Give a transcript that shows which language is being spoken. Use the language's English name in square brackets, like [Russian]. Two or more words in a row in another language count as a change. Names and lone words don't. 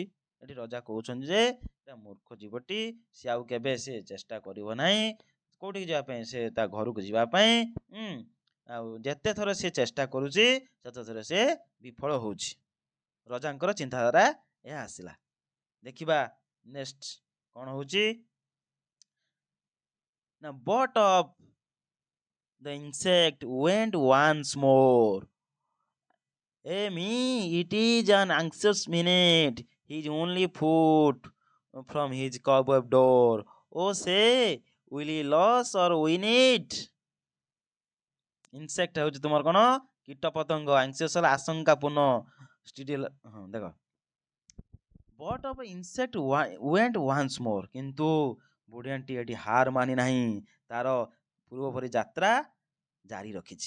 [Odia] ଏଠି ରଜା କହୁଛନ୍ତି ଯେ ମୂର୍ଖ ଜୀବଟି, ସେ ଆଉ କେବେ ସେ ଚେଷ୍ଟା କରିବ ନାହିଁ କୋଉଠିକି ଯିବା ପାଇଁ, ସେ ତା ଘରକୁ ଯିବା ପାଇଁ। ଆଉ ଯେତେ ଥର ସେ ଚେଷ୍ଟା କରୁଛି ସେତେ ଥର ସେ ବିଫଳ ହଉଛି। ରଜାଙ୍କର ଚିନ୍ତାଧାରା ଏହା ଆସିଲା। ଦେଖିବା ନେକ୍ସଟ କ'ଣ ହଉଛି ନା [English] but off the insect went once more. me, it is an anxious minute, his only foot from his cobweb door। Oh say will he lose or win it? [Odia] ଇନସେକ୍ଟ ହେଉଛି ତୁମର କ'ଣ କୀଟ ପତଙ୍ଗ ଆଂସିୟସ୍ ହେଲା ଆଶଙ୍କାପୂର୍ଣ୍ଣ ଷ୍ଟିଡିଲ ହଁ ଦେଖ [English] but off insect went once more [Odia] କିନ୍ତୁ ବୁଢ଼ିଆଣ୍ଟି ଏଠି ହାର ମାନି ନାହିଁ ତାର ପୂର୍ବ ପରି ଯାତ୍ରା ଜାରି ରଖିଛି।